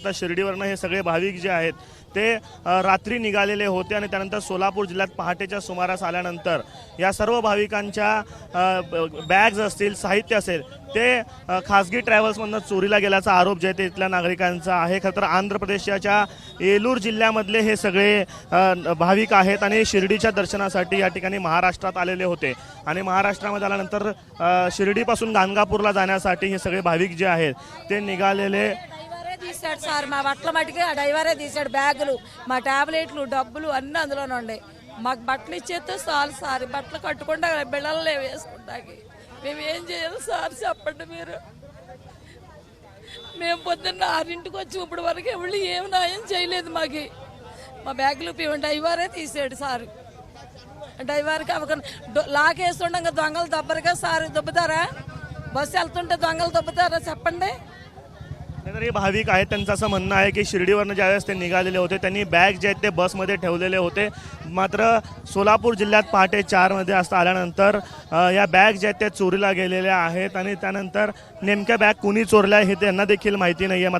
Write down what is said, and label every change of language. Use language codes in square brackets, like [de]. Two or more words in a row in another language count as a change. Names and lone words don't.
[mr] खरं तर हे सगळे भाविक जे आहेत ते रात्री निघालेले होते आणि त्यानंतर सोलापूर जिल्ह्यात पहाटेच्या सुमारास आल्यानंतर या सर्व भाविकांच्या बॅग्स असतील, साहित्य असेल ते खासगी ट्रॅव्हल्समधून चोरीला गेल्याचा आरोप जे आहे ते इथल्या नागरिकांचा आहे। खरं तर आंध्र प्रदेशाच्या येलूर जिल्ह्यामधले हे सगळे भाविक आहेत आणि शिर्डीच्या दर्शनासाठी या ठिकाणी महाराष्ट्रात आलेले होते आणि महाराष्ट्रामध्ये आल्यानंतर शिर्डीपासून गाणगापूरला जाण्यासाठी हे सगळे भाविक जे आहेत ते निघालेले [te] తీసాడు సార్ మా బట్టల మటుకి ఆ డ్రైవరే తీసాడు బ్యాగులు మా టాబ్లెట్లు డబ్బులు అన్నీ అందులోనే ఉన్నాయి మాకు బట్టలు ఇచ్చేస్తే చాలు సార్ బట్టలు కట్టుకుంటా బిళ్ళల్లో వేసుకుంటాకి మేము ఏం చేయాలి సార్ చెప్పండి మీరు మేము పొద్దున్న 6ంటికి వచ్చి ఇప్పుడు వరకు ఎవరు ఏం న్యాయం చేయలేదు మాకు మా బ్యాగులు డ్రైవరే తీసాడు సార్ డ్రైవర్కి అవకాశం లాక్ వేస్తుండగా దొంగలు దబ్బరుగా సార్ దొబ్బుతారా బస్సు వెళ్తుంటే దొంగలు దొబ్బుతారా చెప్పండి। [mr] तर हे भाविक आहेत त्यांचं असं म्हणणं आहे की शिर्डीवरनं ज्यावेळेस ते निघालेले होते त्यांनी बॅग जे आहेत ते बसमध्ये ठेवलेले होते, मात्र सोलापूर जिल्ह्यात पहाटे 4 वाजता आल्यानंतर या बॅग जे आहेत त्या चोरीला गेलेल्या आहेत आणि त्यानंतर नेमक्या बॅग कुणी चोरल्या हे त्यांना देखील माहिती नाही आहे।